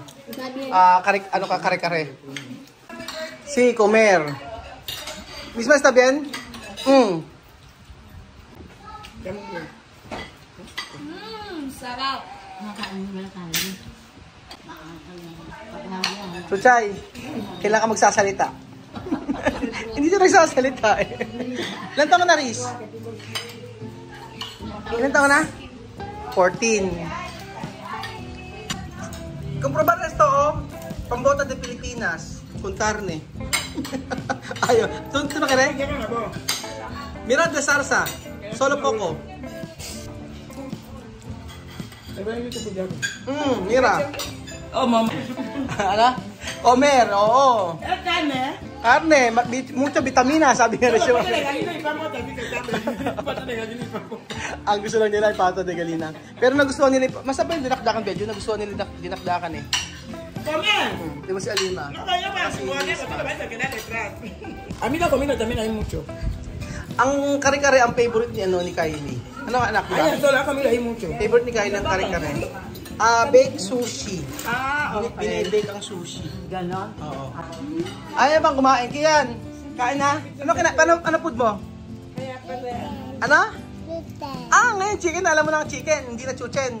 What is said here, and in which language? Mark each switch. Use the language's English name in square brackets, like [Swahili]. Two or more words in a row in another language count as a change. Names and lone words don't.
[Filipino] Kare-kare. [Spanish] Sí, comer. ¿Misma está bien? [Filipino] Sarap. Chuchay, kailan ka magsasalita? Hindi na nagsasalita eh. Ilan taon ka na, Riz? Ilan taon na? 14. [Spanish] Comprobar esto, oh. Pambota de Pilipinas. Con carne. Ayaw. ¿Tú no querés? Mira de salsa. Solo poco. Mira. Oh, mama. [Filipino] Ano? [Spanish] Comer, oo. Es carne. Carne, mucha vitamina, [Filipino] sabi nga na siya. Ang gusto lang nila ay [Spanish] pato de galina. [Filipino] Pero nagustuhan nila, masabay yung dinakdakan medyo, nagustuhan nila dinakdakan eh. [Spanish] Comer. [Filipino] Di ba si Alima? [Spanish] No, yo para su porque tú te vas a quedar detrás. A mí la comida también hay mucho. [Filipino] Ang kare-kare ang favorite ni ni Kylie. Ano anak Ay, ba? [Spanish] esto la comida hay mucho. [Filipino] Favorite ni Kylie ang kare-kare. [English] Baked sushi. Okay. [Filipino] Binibake ang sushi. Ganon. Oo. Ayaw bang kumain? Kiyan, kain na. Ano food mo? Kaya pala. Ano? Ngayon chicken. Alam mo na ang chicken. Hindi na chuchen.